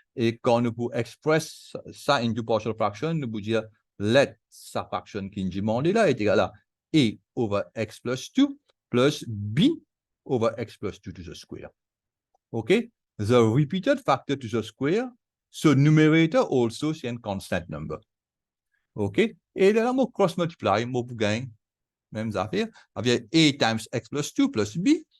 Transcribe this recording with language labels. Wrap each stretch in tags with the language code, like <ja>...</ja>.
<fr>Et quand nous pouvons</fr> <en>express</en> <fr>ça</fr> <en>into partial fraction,</en> <fr>nous pouvons dire</fr> <en>let</en> <fr>sa fraction qui est demandée là est égale à</fr> <en>a over x</en> <fr>plus 2 plus b over x plus 2</fr> <en>to the square. OK? The repeated factor to the square, so numerator also is a constant number. OK?</en> <fr>Et là, je</fr> <en>cross multiply,</en> <fr>je gagne même affaire, avec a times x plus 2 plus b.</fr>